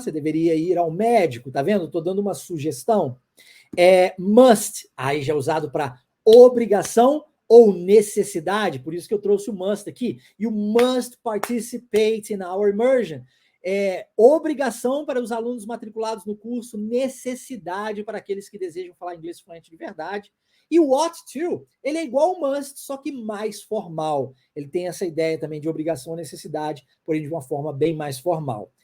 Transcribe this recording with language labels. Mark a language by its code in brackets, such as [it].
[pt] Você deveria ir ao médico, tá vendo? Estou dando uma sugestão. Must, aí já é usado para obrigação ou necessidade, por isso que eu trouxe o must aqui. [en] You must participate in our immersion. [pt] Obrigação para os alunos matriculados no curso, necessidade para aqueles que desejam falar inglês fluente de verdade. E o ought to, ele é igual ao must, só que mais formal. Ele tem essa ideia também de obrigação ou necessidade, porém de uma forma bem mais formal.